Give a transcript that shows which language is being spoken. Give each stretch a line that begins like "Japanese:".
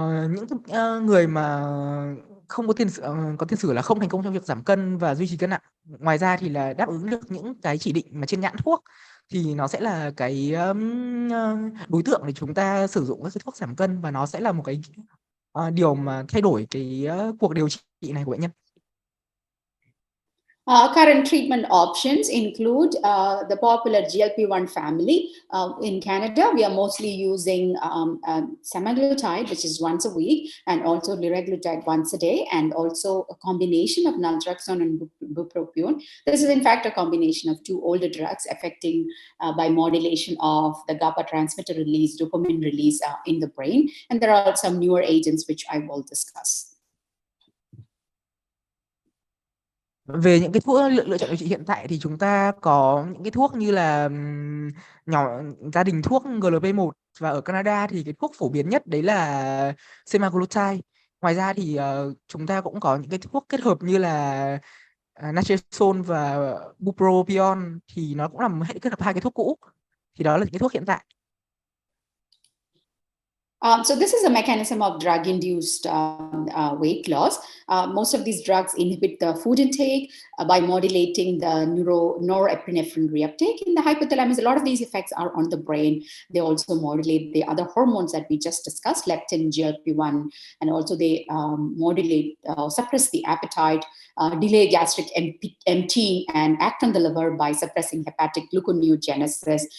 Vietnamese: Những người mà không có tiền sử là không thành công trong việc giảm cân và duy trì cân nặng, ngoài ra thì là đáp ứng được những cái chỉ định mà trên nhãn thuốc, thì nó sẽ là cái đối tượng để chúng ta sử dụng các cái thuốc giảm cân, và nó sẽ là một cái điều mà thay đổi cái cuộc điều trị này của bệnh nhân.
English: Current treatment options include the popular GLP-1 family. In Canada, we are mostly using semaglutide, which is once a week, and also liraglutide once a day, and also a combination of naltrexone and bupropion. This is in fact a combination of two older drugs affecting by modulation of the GABA transmitter release, dopamine release in the brain. And there are some newer agents which I will discuss.
Vietnamese: Về những cái thuốc lựa chọn điều trị hiện tại thì chúng ta có những cái thuốc như là nhỏ gia đình thuốc GLP-1, và ở Canada thì cái thuốc phổ biến nhất đấy là semaglutide. Ngoài ra thì chúng ta cũng có những cái thuốc kết hợp như là naltrexone và bupropion, thì nó cũng là một hệ kết hợp hai cái thuốc cũ. Thì đó là những cái thuốc hiện tại.
English: So this is a mechanism of drug-induced weight loss. Most of these drugs inhibit the food intake by modulating the norepinephrine reuptake in the hypothalamus. A lot of these effects are on the brain. They also modulate the other hormones that we just discussed, leptin, GLP-1, and also they modulate, suppress the appetite, delay gastric emptying, and act on the liver by suppressing hepatic gluconeogenesis.